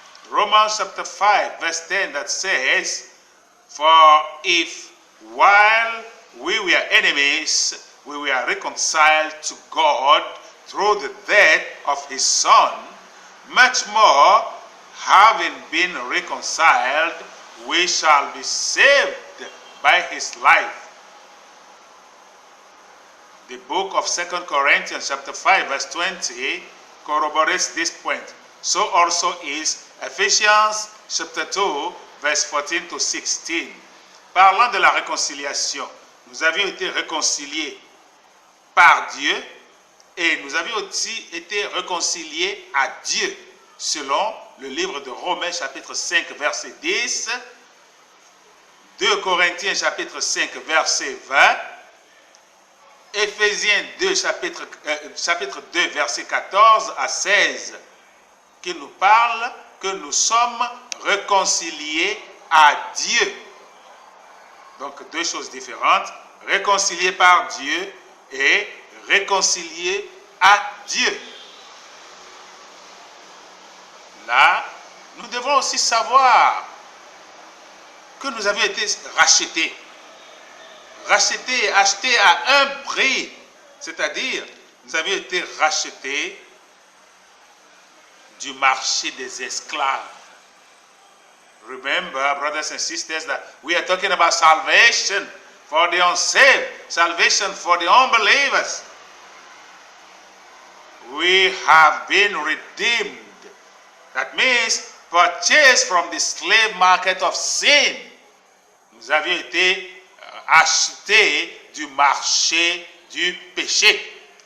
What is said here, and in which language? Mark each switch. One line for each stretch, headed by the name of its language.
English: Romans chapter 5 verse 10 that says, for if while we were enemies, we were reconciled to God through the death of his Son, much more, having been reconciled, we shall be saved by his life. The book of 2 Corinthians chapter 5 verse 20 corroborates this point. So also is Ephesians chapter 2 verse 14 to 16.
French: Parlant de la réconciliation, nous avions été réconciliés par Dieu et nous avions aussi été réconciliés à Dieu selon le livre de Romains chapitre 5 verset 10, 2 Corinthiens chapitre 5 verset 20, Éphésiens 2 chapitre 2 verset 14 à 16 qui nous parle que nous sommes réconciliés à Dieu. Donc deux choses différentes, réconciliés par Dieu et réconciliés à Dieu. Là, nous devons aussi savoir que nous avions été rachetés. Rachetés, achetés à un prix. C'est-à-dire, nous avions été rachetés du marché des esclaves.
English: Remember, brothers and sisters, that we are talking about salvation for the unsaved, salvation for the unbelievers. We have been redeemed. That means purchased from the slave market of sin.
French: Nous avions été achetés du marché du péché.